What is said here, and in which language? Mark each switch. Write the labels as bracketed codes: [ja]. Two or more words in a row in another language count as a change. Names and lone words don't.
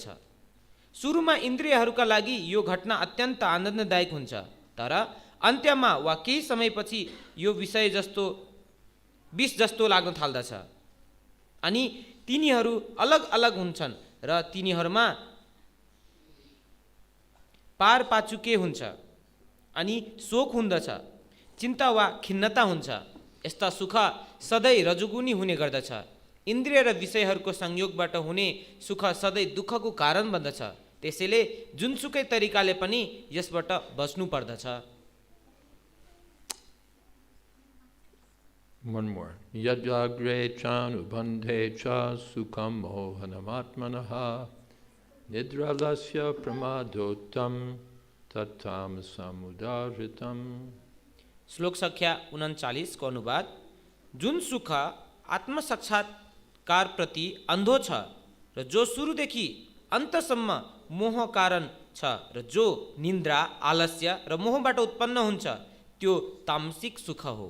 [ne] सुरुमा इन्द्रियहरूका लागि यो घटना अत्यन्त आनन्ददायक हुन्छ, तर अन्त्यमा वा केही समयपछि यो विष जस्तो लाग्न थाल्दछ अनि तिनीहरू अलग अलग हुन्छन् र तिनीहरूमा पारपाचुके हुन्छ अनि शोक हुँदछ, चिन्ता वा खिन्नता हुन्छ। यस्ता सुख सधैँ रजोगुणी हुने गर्दछ। इन्द्रिय र विषयहरूको संयोगबाट हुने सुख सधैँ दुःखको कारण बन्दछ। त्यसैले जुनसुकै तरिकाले पनि यसबाट बच्नु पर्दछ। [en] One more. [sa] यद् अग्रे चानुबन्धे च सुखं मोहनम्-आत्मनः निद्रालस्य प्रमादोत्तं ततं समुदारितम्. [ne] श्लोक संख्या 39 को अनुवाद। जुन सुख आत्मसाक्षात्कार प्रति अन्धो छ र जो सुरुदेखि अन्तसम्म मोह कारण छ र जो निन्द्रा, आलस्य र मोहबाट उत्पन्न हुन्छ त्यो तामसिक सुख हो।